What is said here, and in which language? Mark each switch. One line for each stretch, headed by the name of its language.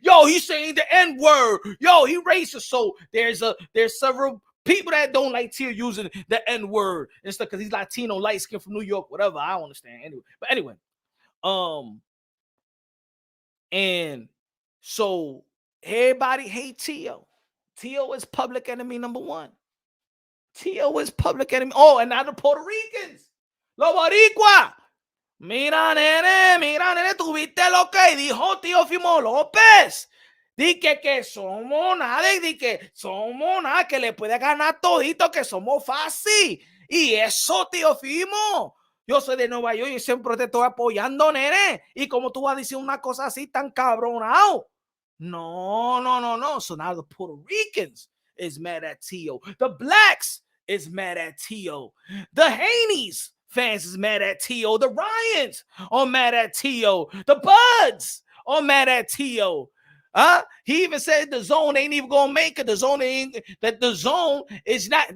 English: Yo, he's saying the N-word. Yo, he racist. So there's several people that don't like Teo using the N-word and stuff because he's Latino, light skin from New York, whatever. I don't understand. Anyway, and so everybody hate Teo. Teo is public enemy number one. Teo is public enemy. Oh, and now the Puerto Ricans.
Spanish: Los Boricua. Mira, nene, tuviste lo que dijo Teofimo Lopez. Dice que somos nada, que le puede ganar todito, que somos fácil. Y eso, Teofimo. Yo soy de Nueva York y siempre te estoy apoyando, nene. Y como tú vas a decir una cosa así tan cabronado. No.
English: So now the Puerto Ricans is mad at Teo. The blacks is mad at Teo. The Haneys fans is mad at Teo. The Ryans are mad at Teo. The Buds are mad at Teo. He even said the zone ain't even gonna make it. The zone is not.